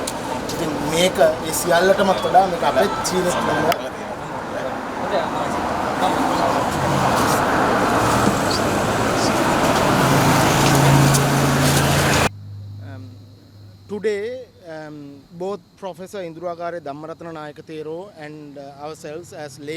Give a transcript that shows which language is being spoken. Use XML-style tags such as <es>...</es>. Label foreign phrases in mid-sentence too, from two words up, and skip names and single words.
<si>ඉතින් මේක ඒ සියල්ලටම වඩා මේක අපේ චීන</si> <en>Today, both Professor Induragare Dhammaratana Nayaka Thero and ourselves as lay</en>